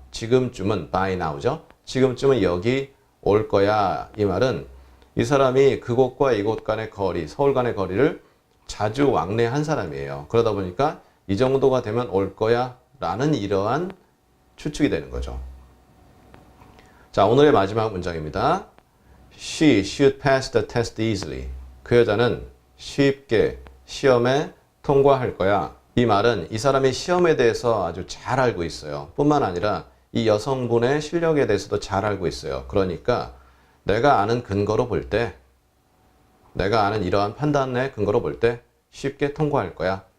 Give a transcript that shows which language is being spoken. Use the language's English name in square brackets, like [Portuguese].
[Korean] 지금쯤은 by now죠. 지금쯤은 여기 올 거야. 이 말은 이 사람이 그곳과 이곳 간의 거리, 서울 간의 거리를 자주 왕래한 사람이에요. 그러다 보니까 이 정도가 되면 올 거야 라는 이러한 추측이 되는 거죠. 자, 오늘의 마지막 문장입니다. [English] She should pass the test easily. [Korean] 그 여자는 쉽게 시험에 통과할 거야. 이 말은 이 사람이 시험에 대해서 아주 잘 알고 있어요. 뿐만 아니라 이 여성분의 실력에 대해서도 잘 알고 있어요. 그러니까 내가 아는 근거로 볼 때 내가 아는 이러한 판단의 근거로 볼 때 쉽게 통과할 거야.